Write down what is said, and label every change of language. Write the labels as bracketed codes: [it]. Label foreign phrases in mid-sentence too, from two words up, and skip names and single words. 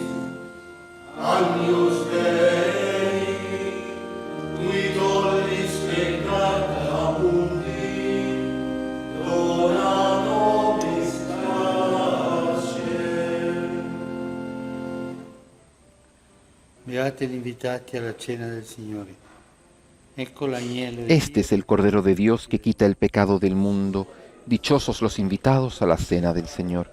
[la] Agnus Dei, qui tollis peccata mundi, dona nobis pace. [it] Beati gli invitati alla cena del Signore. Ecco l'agnello di [es] Este es el Cordero de Dios que quita el pecado del mundo. Dichosos los invitados a la cena del Señor.